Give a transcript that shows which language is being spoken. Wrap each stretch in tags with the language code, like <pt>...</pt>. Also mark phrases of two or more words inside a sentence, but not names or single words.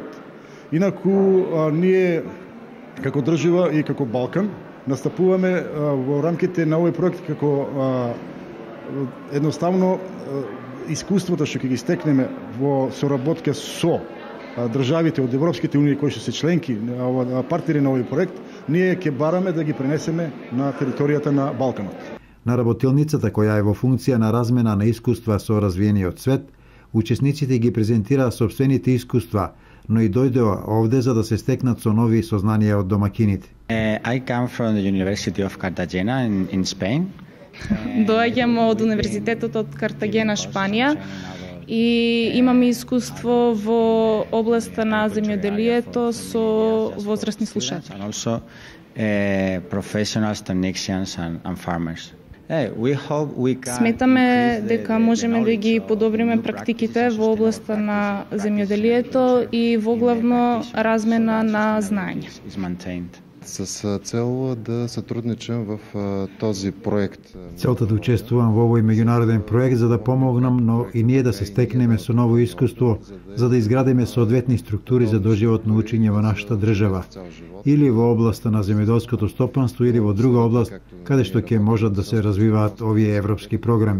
<mk>Инаку ние како држава и како Балкан настапуваме во рамките на овој проект како едноставно искуството што ќе ги стекнеме во соработка со државите од Европските унии кои што се членки партнери на овој проект, ние ќе бараме да ги пренесеме на територијата на Балканот. На работилницата која е во функција на размена на искуства со развиениот свет, учесниците ги презентираа сопствените искуства, но и дојдоа овде за да се стекнат со нови сознанија од домакините.</mk> <en>I come from the University of Cartagena in Spain.</en> <mk>Доаѓам од Универзитетот од Картагена, Шпанија, и имаме искуство во областа на земјоделието со возрастни слушатели.</mk> <en>And also professionals, technicians and farmers.</en> <mk>Сметаме дека можеме да ги подобриме практиките во областа на земјоделието и воглавно размена на знаење.</mk> <bg>С цел да сътрудничам в този проект.</bg> <mk>Целта да учествувам во овој меѓународен проект за да помогнам, но и ние да се стекнеме со ново искуство, за да изградиме соодветни структури за доживотно учење во нашата држава, или во областа на земјоделското стопанство, или во друга област каде што ќе можат да се развиваат овие европски програми.</mk>